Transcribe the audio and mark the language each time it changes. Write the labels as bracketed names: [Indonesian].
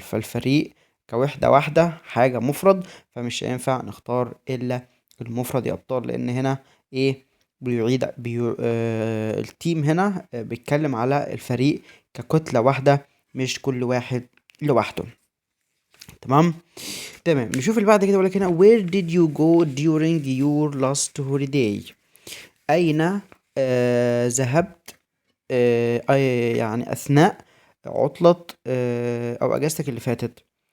[Arabic] فالفريق كوحدة واحدة حاجة مفرد، فمش هينفع نختار الا المفرد يا ابطال، لان هنا ايه؟ التيم هنا بيتكلم على الفريق ككتلة واحدة، مش كل واحد لوحده. تمام. تمام. نشوف اللي بعد كده. بيقول لك هنا [English] where did you go during your last holiday. [Arabic] أين ذهبت يعني أثناء عطلة أو أجازتك اللي فاتت.